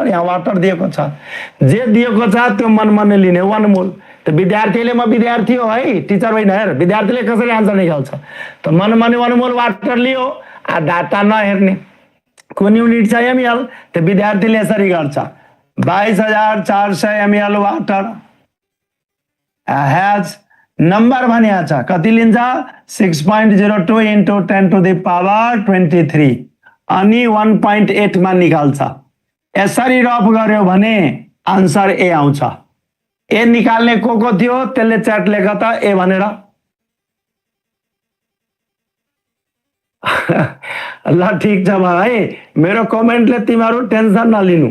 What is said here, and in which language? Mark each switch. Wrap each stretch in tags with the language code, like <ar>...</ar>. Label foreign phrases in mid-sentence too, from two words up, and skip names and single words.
<ne>यहाँ वाटर दिएको छ, जे दिएको छ त्यो मनमनै लिने, 1 मोल। त विद्यार्थीले, म विद्यार्थी हो है, टिचर होइन। हेर विद्यार्थीले कसरी आन्सर निकाल्छ, त मनमनै 1</ne> <en>mole water</en> <ne>लियो। डाटा नहेर्ने, कुन युनिट छ एमएल, त विद्यार्थीले यसरी गर्छ 22,400 ml वाटर हैज नंबर भनिया छ, कति लिन्छ?</ne> <en>6.02 into 10 to the power 23</en> <ne>अनि 1.8 मा निकाल्छ। यसरी रफ गर्यो भने आन्सर ए आउँछ। ए निकाल्ने को थियो त्यसले च्याट लेख त ए भनेर। ल ठीक छ भाइ, मेरो कमेन्टले तिमीहरू टेन्सन नलिनु।</ne>